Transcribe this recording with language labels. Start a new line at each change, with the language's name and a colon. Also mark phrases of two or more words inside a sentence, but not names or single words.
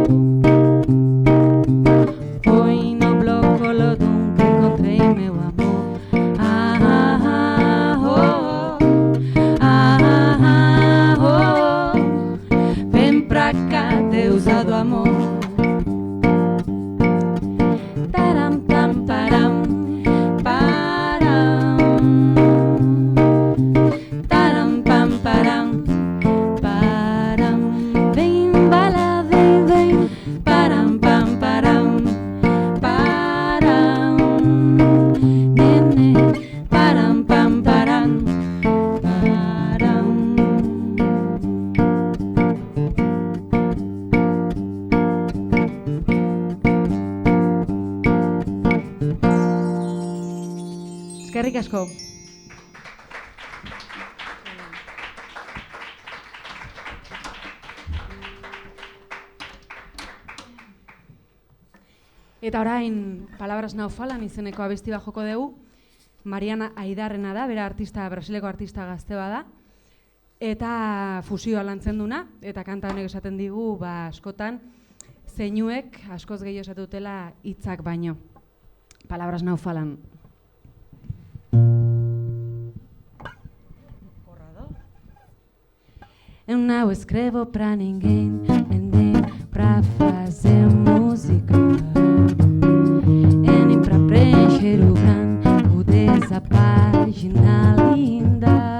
Portuguese: Foi no bloco Lodum que encontrei meu amor. Vem pra cá, deusa do amor. Taram, tam, param, param. Taram, pam, param, param. Vem bala, vem, vem. Param, pam, param, param. Nene, param, pam, param, param.
Basque: Eskerrik asko. Eta orain, Palabras Naufalan izeneko abesti bat joko dugu. Mariana Aidarrena da, bera artista, brasileko artista gazte bada. Eta fusioa lantzen duna, eta kanta honek esaten digu, askotan, zeinuek askoz gehiago esatutela hitzak baino. Palabras Naufalan.
Portuguese: Eu não escrevo pra ninguém, nem pra fazer música, nem pra preencher o branco dessa página linda.